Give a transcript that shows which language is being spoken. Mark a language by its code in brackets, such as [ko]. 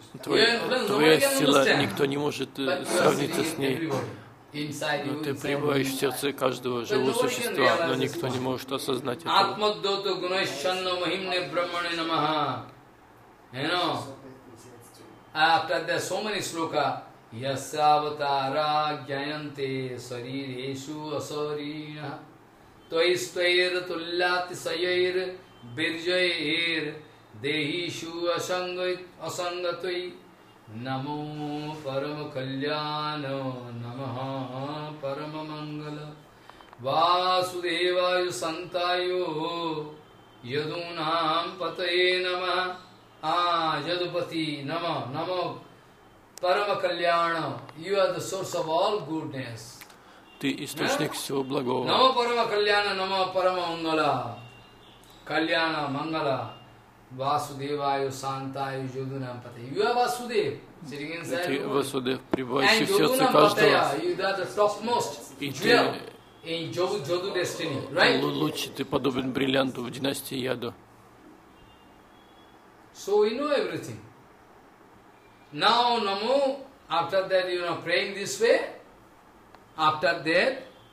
[ru] твоя сила, никто не может сравниться с ней. Но ты пребываешь в сердце каждого живого существа, но никто не может осознать это. [sa] Атмаддото гунаш чанно махимне брахмане намаха. [en] You know, after there are so many sloka. [sa] Yasya avatara jayante sarireshu asarina. Tvais tvair tullati sayair birjayair. Дехишу асангат асангатой намо парама кальяно намаха парама мангала васудевайо сантайо ядунам патае намаха ядупати нама намо парама кальяно. [en] You are the source of all goodness. [ru] Ты источник всего благого. [sa] Намо парама кальяно намо парама мангала кальяно мангала Васудевайо Сантайо Йодунам Патая. [en] You are Васудев, sitting inside. [ru] Ты Васудев, пребывающий в сердце каждого. [en] You are the topmost jewel in Jodu destiny, right? [ru] Лучше ты подобен бриллианту в династии Яду. [en] So we know everything. Now Namo, after that you are praying this way, after that,